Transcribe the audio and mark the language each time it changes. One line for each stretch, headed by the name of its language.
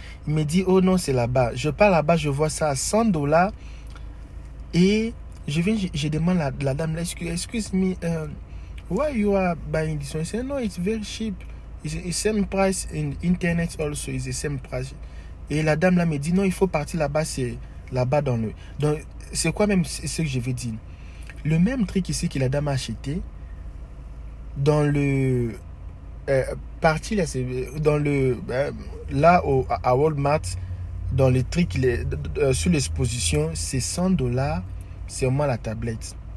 French: Il me dit, oh non, c'est là-bas. Je pars là-bas, je vois ça à $100. Et je demande la dame,
English: excuse me, why you are buying this one? I say, no, it's very cheap. It's the same price in internet also. It's the same price.
French: Et la dame là me dit, non, il faut partir là-bas, c'est là-bas dans le... Donc, c'est quoi même ce que je veux dire? Le même truc ici que la dame a acheté, dans le... partie là, c'est dans le... là, à Walmart, dans les trucs, sur l'exposition, c'est $100, c'est au moins la tablette.